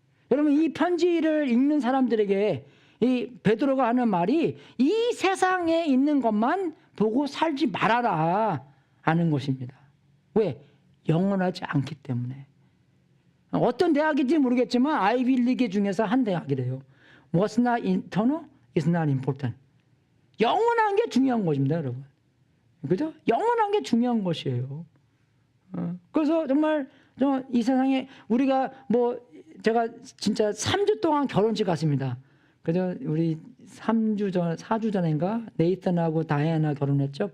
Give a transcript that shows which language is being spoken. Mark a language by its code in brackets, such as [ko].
[ko] 여러분 이 편지를 읽는 사람들에게 이 베드로가 하는 말이 이 세상에 있는 것만 보고 살지 말아라 하는 것입니다. 왜? 영원하지 않기 때문에. 어떤 대학인지 모르겠지만 아이비리그 중에서 한 대학이래요. [en] What's not eternal is not important. [ko] 영원한 게 중요한 것입니다, 여러분. 그죠? 영원한 게 중요한 것이에요. 그래서 정말 이 세상에 우리가 제가 진짜 3주 동안 결혼식 갔습니다. 그죠? 우리 4주 전인가 네이턴하고 다이애나 결혼했죠.